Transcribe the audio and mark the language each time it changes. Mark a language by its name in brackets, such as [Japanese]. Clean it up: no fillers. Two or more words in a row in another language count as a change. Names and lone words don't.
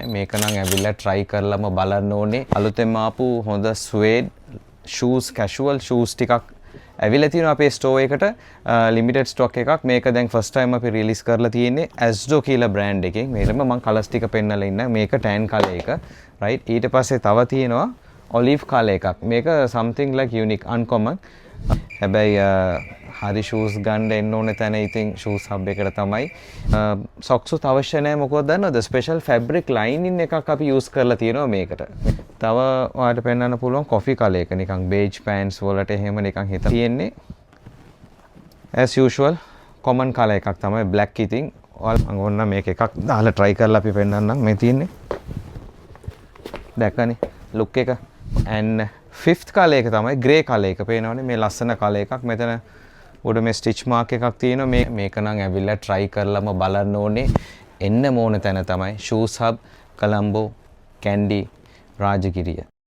[Sinhala] මේක නම් ඇවිල්ලා try කරලම බලන්න ඕනේ. අලුතෙන් ආපු හොඳ [English] suede shoes casual shoes [Sinhala] ටිකක් ඇවිල්ලා තියෙනවා අපේ store එකට [English] limited stock [Sinhala] එකක්. මේක දැන් [English] first time [Sinhala] අපි release කරලා තියෙන්නේ Asdo කියලා brand එකෙන්. මේකම මම colours ටික පෙන්නලා ඉන්න. මේක [English] tan color [Sinhala] එක. right. ඊට පස්සේ තව තියෙනවා [English] olive color [Sinhala] එකක්. [English] මේක something like unique uncommon. [Sinhala] හැබැයි හරි shoes ගන්න එන්න ඕනේ තැන ඉතින් shoes hub එකට තමයි. socks උත් අවශ්‍ය නැහැ මොකද දන්නවද? [English] special fabric lining [Sinhala] එකක් අපි use කරලා තියෙනවා මේකට. තව ඔයාලට පෙන්වන්න පුළුවන් [English] coffee color [Sinhala] එක නිකන් [English] beige pants [Sinhala] වලට එහෙම නිකන් හිත තියෙන්නේ. [English] as usual common color [Sinhala] එකක් තමයි black ඉතින්. ඔයාලා ඕන්න මේක එකක් දාලා try කරලා අපි පෙන්වන්නම් මේ තියෙන්නේ. දැක්කනේ look එක. [English] and fifth color [Sinhala] එක තමයි grey color එක. පේනවනේ මේ ලස්සන color එකක්. මෙතන උඩ මේ [English] stitch mark [Sinhala] එකක් තියෙනවා. මේක නම් ඇවිල්ලා try කරලම බලන්න ඕනේ. එන්න ඕන තැන තමයි shoes hub Colombo Kandy Rajagiriya.